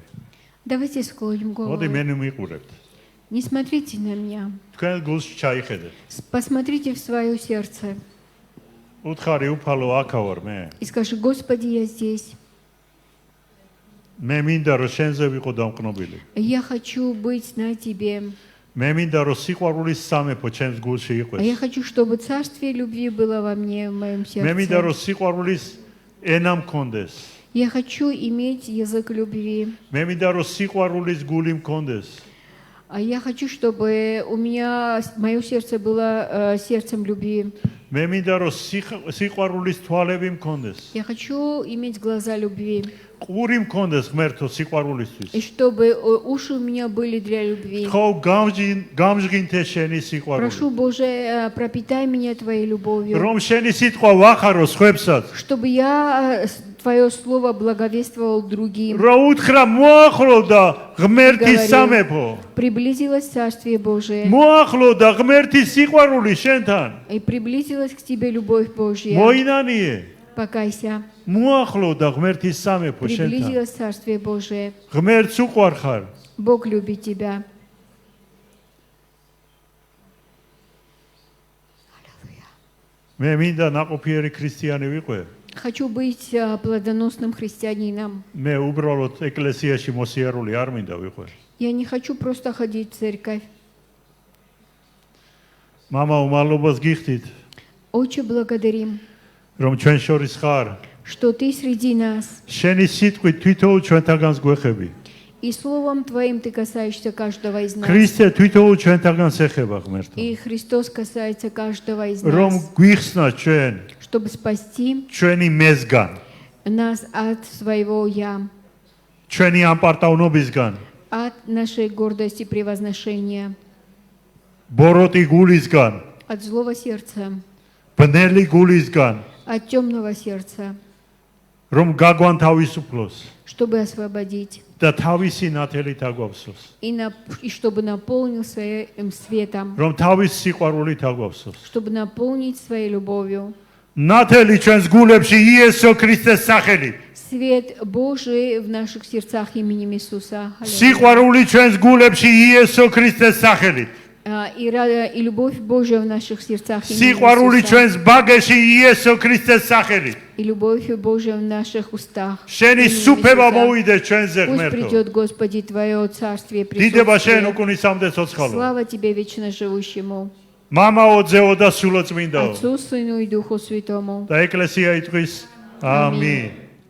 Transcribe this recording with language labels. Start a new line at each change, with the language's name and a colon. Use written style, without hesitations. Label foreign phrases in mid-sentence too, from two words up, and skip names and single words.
Russian: Давайте склоним
Georgian: მოდი
Russian: голову.
Georgian: მე მიყურებთ
Russian: Не смотрите на меня.
Georgian: თქვენ გულს ჩაიხედეთ
Russian: Посмотрите в свое сердце
Georgian: უთხარი უფალო აქა ვარ მე
Russian: и скажи, Господи, я здесь.
Georgian: მე მინდა რომ შენზე ვიყო დამყნობილი
Russian: Я хочу быть на Тебе.
Georgian: მე მინდა რომ სიყვარულის სამეფო ჩემს გულში
Russian: А я
Georgian: იყოს
Russian: хочу, чтобы Царствие любви было во мне, в моем
Georgian: მე მინდა რომ
Russian: сердце.
Georgian: სიყვარულის ენა მქონდეს
Russian: Я хочу иметь язык любви.
Georgian: მე მინდა რომ სიყვარულის გული მქონდეს
Russian: А я хочу, чтобы у меня мое сердце было сердцем любви.
Georgian: მე მინდა რომ სიყვარულის თვალები მქონდეს
Russian: Я хочу иметь глаза любви.
Georgian: ყური მქონდეს ღმერთო
Russian: И
Georgian: სიყვარულისთვის
Russian: чтобы уши у меня были для любви.
Georgian: ხო გამჟღინთე შენი სიყვარული
Russian: Прошу, Боже, пропитай меня Твоей любовью.
Georgian: რომ შენი სიტყვა ვახარო სხვებსაც
Russian: Чтобы я Твое Слово благовествовал другим.
Georgian: რომ უთხრა მოახლოვდა ღმერთის სამეფო
Russian: Приблизилось Царствие Божие.
Georgian: მოახლოვდა ღმერთის სიყვარული შენთან
Russian: И приблизилась к тебе любовь Божья.
Georgian: მოინანიე
Russian: Покайся.
Georgian: მოახლოვდა ღმერთის სამეფო შენთან
Russian: Приблизилось Царствие Божие.
Georgian: ღმერთს უყვარ ხარ
Russian: Бог любит тебя.
Georgian: მე მინდა ნაყოფიერი ქრისტიანი ვიყვე
Russian: Хочу быть плодоносным христианином.
Georgian: მე უბრალოდ ეკლესიაში მოსიარული არ მინდა ვიყვე
Russian: Я не хочу просто ходить в церковь.
Georgian: მამა უმალობას გიხდით
Russian: Отче, благодарим,
Georgian: რომ ჩვენ შორის ხარ
Russian: что Ты среди нас.
Georgian: შენი სიტყვით თვითოულ ჩვენთაგანს გვეხები
Russian: И Словом Твоим Ты касаешься каждого из нас.
Georgian: ქრისტე თვითოულ ჩვენთაგანს ეხება ღმერთო
Russian: И Христос касается каждого из
Georgian: რომ
Russian: нас,
Georgian: გვიხსნა ჩვენ
Russian: чтобы спасти
Georgian: ჩვენი მესგან
Russian: нас от своего «я»,
Georgian: ჩვენი ამპარტავნობისგან
Russian: от нашей гордости превозношения,
Georgian: ბოროტი გულისგან
Russian: от злого сердца,
Georgian: ბნელი гулისგან
Russian: от темного сердца,
Georgian: რომ გაგვანთავისუფლოს
Russian: чтобы освободить
Georgian: და თავისი ნათელით აგვავსოს
Russian: и чтобы наполнил своим светом,
Georgian: რომ თავის სიყვარულით აგვავსოს
Russian: чтобы наполнить своей любовью.
Georgian: ნათელი ჩვენს გულებში იესო ქრისტეს სახელით
Russian: Свет Божий в наших сердцах именем Иисуса. Аллилуйя.
Georgian: სიყვარული ჩვენს გულებში იესო ქრისტეს სახელით
Russian: И любовь Божия в наших сердцах именем
Georgian: სიყვარული
Russian: Иисуса.
Georgian: ჩვენს ბაგეში იესო ქრისტეს სახელით
Russian: И любовь Божия в наших устах.
Georgian: შენი
Russian: именем
Georgian: სუფევა
Russian: Иисуса.
Georgian: მოვიდე ჩვენზე
Russian: Пусть
Georgian: ღმერთო
Russian: придет, Господи, Твое Царствие
Georgian: დიდება შენ
Russian: присутствие.
Georgian: უკუნისამდე ცოცხალო
Russian: Слава Тебе, вечно живущему.
Georgian: მამაო, ძეო და სულო წმინდაო
Russian: Отцу, Сыну и Духу Святому.
Georgian: და ეკლესია იტყვის ამინ.